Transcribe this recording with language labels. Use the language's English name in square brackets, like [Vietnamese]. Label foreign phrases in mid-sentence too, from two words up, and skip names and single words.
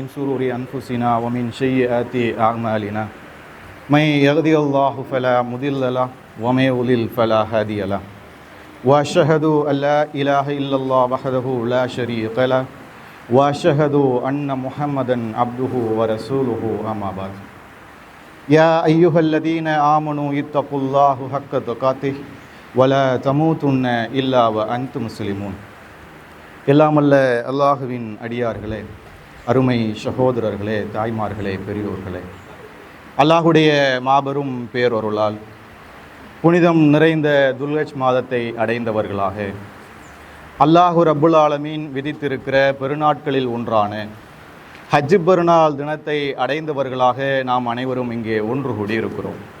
[Arabic] شرور أنفسنا ومن سيئات أعمالنا من يهده الله فلا مضل له ومن يضلل فلا هادي له وأشهد أن لا إله إلا الله وحده لا شريك له وأشهد أن محمدا عبده ورسوله أما بعد يا أيها الذين آمنوا اتقوا الله حق تقاته ولا تموتن إلا وأنتم مسلمون. [Tamil] எல்லாமல்ல அல்லாஹுவின் அடியார்களே, அருமை சகோதரர்களே, தாய்மார்களே, பெரியோர்களே, அல்லாஹுடைய மாபெரும் பேரொருளால் புனிதம் நிறைந்த துல்ஹஜ் மாதத்தை அடைந்தவர்களாக [Arabic] الله رب العالمين [Tamil] விதித்திருக்கிற பெருநாட்களில் ஒன்றான ஹஜ் பெருநாள் தினத்தை அடைந்தவர்களாக நாம் அனைவரும் இங்கே ஒன்று கூடியிருக்கிறோம்.